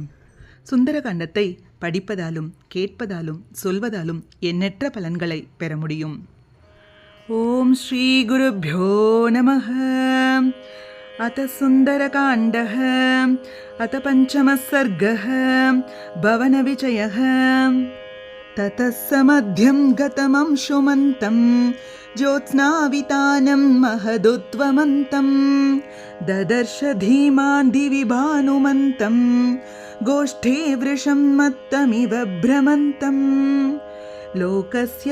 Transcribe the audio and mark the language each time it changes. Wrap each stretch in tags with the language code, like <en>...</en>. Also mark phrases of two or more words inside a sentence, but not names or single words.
<ta>சுந்தரகாண்டத்தை படிப்பதாலும் கேட்பதாலும் சொல்வதாலும் எண்ணற்ற பலன்களை பெற முடியும்.</ta> <sa>ॐ श्री गुरुभ्यो नमः. अथ सुन्दरकाण्डः अथ पञ्चमः सर्गः पवनविजयः. ततः समध्यं गतमं शुमन्तं ज्योत्स्नावितानं महदुत्वमन्तं ददर्श धीमान् दिवि भानुमन्तं गोष्ठे वृषं मत्तमिव भ्रमन्तं लोकस्य</sa>